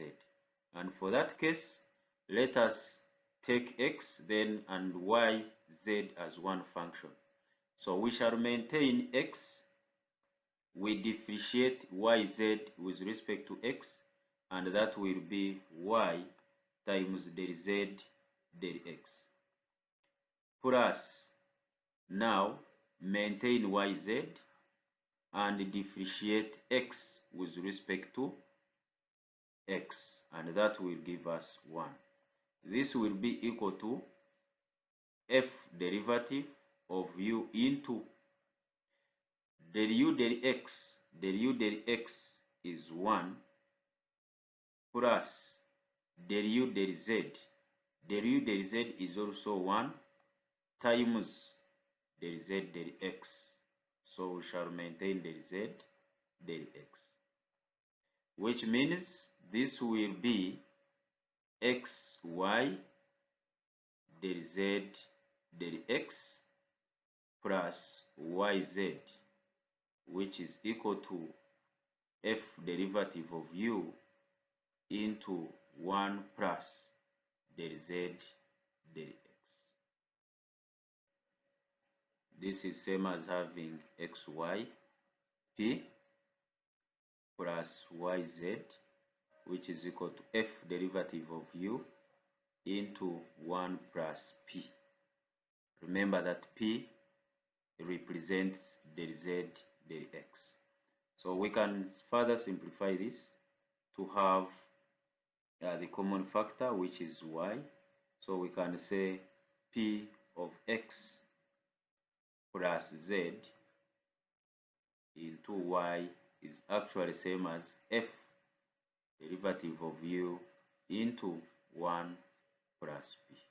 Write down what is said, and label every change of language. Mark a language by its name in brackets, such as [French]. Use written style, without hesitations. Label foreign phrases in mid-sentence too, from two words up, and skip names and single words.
[English] And for that case, let us take x then and y, z as one function. So we shall maintain x, we differentiate yz with respect to x, and that will be y times del z del x. Plus, now maintain yz and differentiate x with respect to x, and that will give us 1. This will be equal to f derivative of u into del u del x. Del u del x is 1 plus del u del z. Del u del z is also 1 times del z del x. So we shall maintain del z del x, which means this will be xy del z del x plus yz, which is equal to f derivative of u into 1 plus del z del x. This is same as having xy p plus yz, which is equal to f derivative of u into 1 plus p. Remember that p represents del z del x. So we can further simplify this to have the common factor, which is y. So we can say p of x plus z into y is actually same as f derivative of u into 1 plus p.